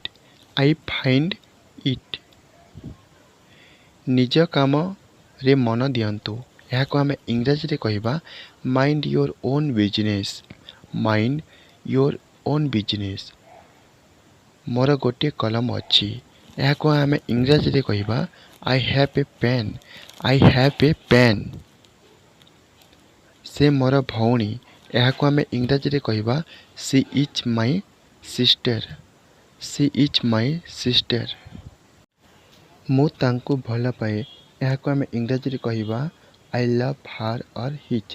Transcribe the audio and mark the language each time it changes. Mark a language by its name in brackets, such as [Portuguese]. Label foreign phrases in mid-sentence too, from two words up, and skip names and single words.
[English] I find it. [Odia] ନିଜ କାମରେ ମନ ଦିଅନ୍ତୁ। ଏହାକୁ ଆମେ ଇଂରାଜୀରେ କହିବା [English] mind your own business. mind your own business. [Odia] ମୋର ଗୋଟିଏ କଲମ ଅଛି। ଏହାକୁ ଆମେ ଇଂରାଜୀରେ କହିବା [English] I have a pen. I have a pen. [Odia] ସେ ମୋର ଭଉଣୀ। ଏହାକୁ ଆମେ ଇଂରାଜୀରେ କହିବା [English] she is my sister. she is my sister. [Odia] ମୁଁ ତାଙ୍କୁ ଭଲ ପାଏ। ଏହାକୁ ଆମେ ଇଂରାଜୀରେ କହିବା [English] I love her or his.